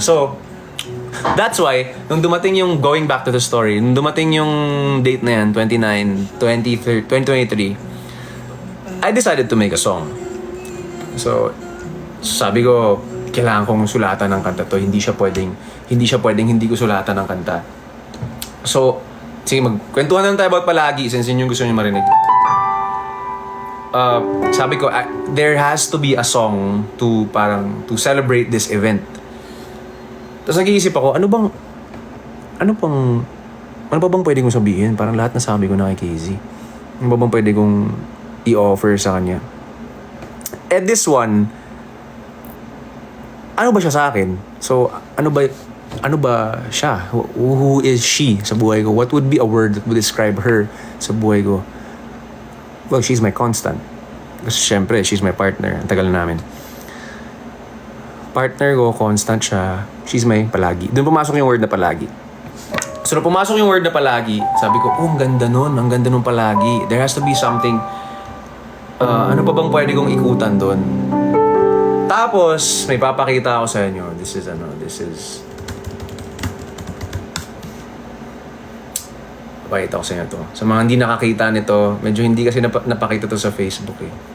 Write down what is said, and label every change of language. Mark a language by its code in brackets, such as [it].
[en] So, that's why, nung dumating yung, going back to the story, [tl] nung dumating yung date na yan, [en] 2023, I decided to make a song. [tl] So, sabi ko, kailangan kong sulatan ng kanta to. Hindi siya pwedeng hindi ko sulatan ng kanta. So, sige, magkwentuhan na tayo about palagi since yun yung gusto niyo marinig. Sabi ko, [en] there has to be a song to celebrate this event. [tl] Tapos nag-iisip ako, ano pa bang pwede kong sabihin? Parang lahat na sabi ko na kay Casey. Ano pa bang pwede kong i-offer sa kanya? [en] And this one, [tl] ano ba siya sa akin? So, ano ba siya? [en] Who is she [tl] sa buhay ko? [en] What would be a word that would describe her [tl] sa buhay ko? [en] Well, she's my constant. [tl] Kasi syempre, [en] she's my partner. [tl] Ang tagal na namin. Partner ko, constant siya. [en] She's my [tl] palagi. Doon pumasok yung word na palagi. So, nung pumasok yung word na palagi, sabi ko, ang ganda nun. Ang ganda nun palagi. [en] There has to be something. [tl] Ano pa bang pwede kong ikutan doon? Tapos, may papakita ako sa inyo. [en] This is... [tl] Papakita ko sa inyo to. Sa mga hindi nakakita nito, medyo hindi kasi napakita to sa Facebook eh.